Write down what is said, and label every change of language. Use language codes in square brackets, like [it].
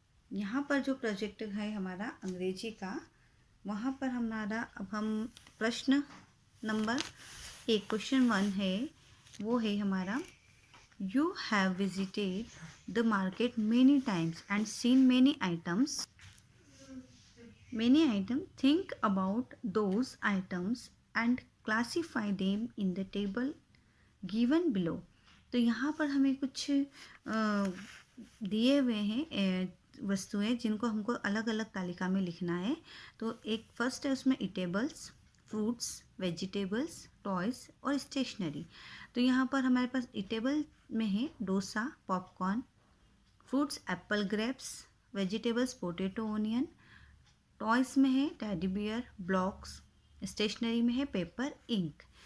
[hi] यहाँ पर जो प्रोजेक्ट है हमारा अंग्रेजी का, वहाँ पर हमारा अब हम प्रश्न नंबर 1, क्वेश्चन 1 है, वो है हमारा, [en] You have visited the market many times and seen many items. Think about those items and classify them in the table given below. [hi] तो यहाँ पर हमें कुछ दिए हुए हैं वस्तुएं जिनको हमको अलग अलग तालिका में लिखना है। तो एक फर्स्ट है उसमें ईटेबल्स, फ्रूट्स, वेजिटेबल्स, टॉयज़ और स्टेशनरी। तो यहाँ पर हमारे पास ईटेबल में है dosa, popcorn, fruits Apple, grapes, vegetables potato, onion, toys में है टेडी बियर, ब्लॉक्स, स्टेशनरी में है पेपर, इंक।